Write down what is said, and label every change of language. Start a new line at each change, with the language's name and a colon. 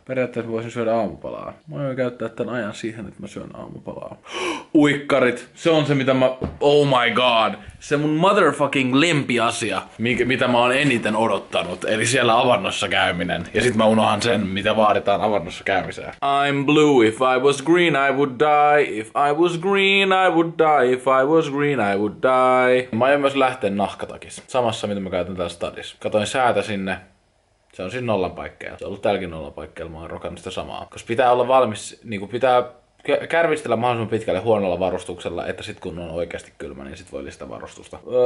Finnish: Periaatteessa voisin syödä aamupalaa. Mä voin käyttää tän ajan siihen, että mä syön aamupalaa. Uikkarit. Se on se mitä mä...
English: Oh my god.
Finnish: Se mun motherfucking lempiasia. Mitä mä oon eniten odottanut. Eli siellä avannossa käyminen. Ja sit mä unohan sen, mitä vaaditaan avannossa käymiseen.
English: I'm blue. If I was green I would die. If I was green I would die. If I was green I would die.
Finnish: Mä aion myös lähteä nahkatakissa. Samassa mitä mä käytän täällä stadissa. Katoin säätä sinne. Se on siinä nollan paikkeilla. Se on ollut täälläkin nollan paikkeilla, mä oon rokannut sitä samaa. Koska pitää olla valmis, niinku pitää kärvistellä mahdollisimman pitkälle huonolla varustuksella, että sit kun on oikeasti kylmä, niin sit voi lisätä varustusta.